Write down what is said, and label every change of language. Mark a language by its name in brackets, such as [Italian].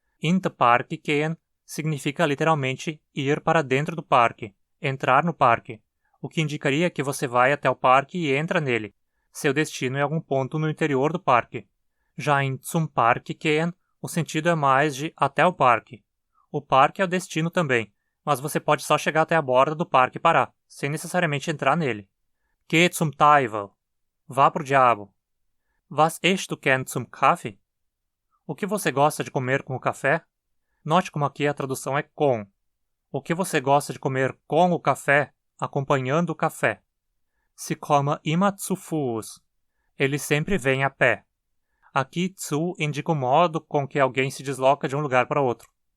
[German] In den Park gehen [Portuguese] significa literalmente ir para dentro do parque, entrar no parque, o que indicaria que você vai até o parque e entra nele. Seu destino é algum ponto no interior do parque. Já em [German] zum Park gehen, [Portuguese] o sentido é mais de até o parque. O parque é o destino também, mas você pode só chegar até a borda do parque e parar, sem necessariamente entrar nele. [German] Geh zum Teufel. [Portuguese] Vá pro diabo. [German] Was isst du gern zum Kaffee? [Portuguese] O que você gosta de comer com o café? Note como aqui a tradução é com. O que você gosta de comer com o café, acompanhando o café? [German] Sie kommen immer zu Fuß. [Portuguese] Ele sempre vem a pé. Aqui, zu indica o modo com que alguém se desloca de um lugar para outro.